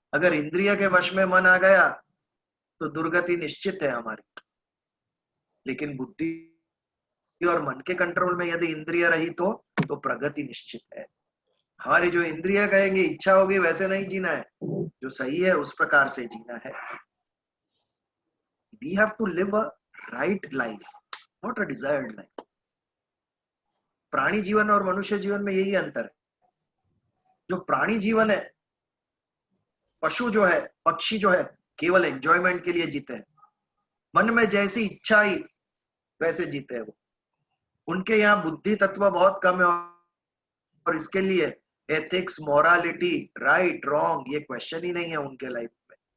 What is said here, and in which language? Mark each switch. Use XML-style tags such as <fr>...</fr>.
<hi>अगर इंद्रिय के वश में मन आ गया तो दुर्गति निश्चित है हमारी। लेकिन बुद्धि और मन के कंट्रोल में यदि इंद्रिय रही तो प्रगति निश्चित है। हमारी जो इंद्रिय कहेंगे, इच्छा होगी, वैसे नहीं जीना है, जो सही है उस प्रकार से जीना है।</hi> <en>We have to live a right life, not a desired life.</en> <hi>प्राणी जीवन और मनुष्य जीवन में यही अंतर है। जो प्राणी जीवन है, पशु जो है, पक्षी जो है, केवल एंजॉयमेंट के लिए जीते हैं। मन में जैसी इच्छा आई वैसे जीते हैं वो। उनके यहाँ बुद्धि तत्व बहुत कम है और इसके लिए एथिक्स, मोरालिटी, राइट रॉन्ग ये क्वेश्चन ही नहीं है उनके लाइफ में।</hi>